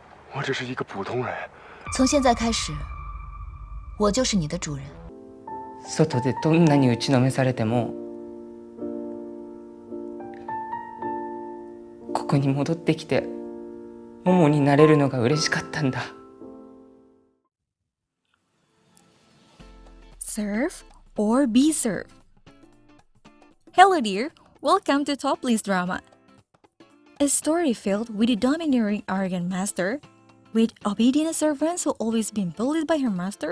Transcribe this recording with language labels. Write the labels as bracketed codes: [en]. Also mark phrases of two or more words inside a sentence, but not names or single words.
[zh] 我只是一个普通人。从现在开始，我就是你的主人。 [ja] 外でどんなに打ちのめされても、ここに戻ってきて、モモになれるのが嬉しかったんだ。 [en] Serve or be served? Hello dear, welcome to Top List Drama. A story filled with a domineering arrogant master, with obedient servants who always been bullied by her master.